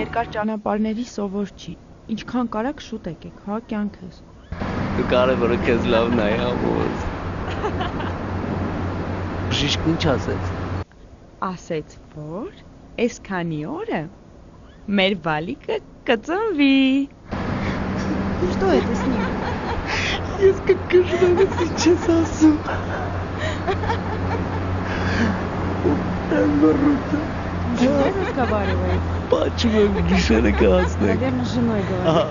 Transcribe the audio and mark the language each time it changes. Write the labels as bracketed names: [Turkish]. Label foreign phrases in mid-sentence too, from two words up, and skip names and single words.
[Armenian] Երկար ճանապարհների սովոր չի։ Ինչքան կարաք շուտ եկեք, հա կյանքս։ Դու կարևորը քեզ լավ նայ ամոս։ Բժիշկն ինչ ասեց։ Ասեց, որ այսքանի օրը մեր բալիկը կծնվի։ [Russian] Что это с ним? [Armenian] Ես կկշռեմ, ինչ ես ասում։ Бруто. [Russian] С женой разговаривает? Почему гишера красная? Наверное, с женой говорит.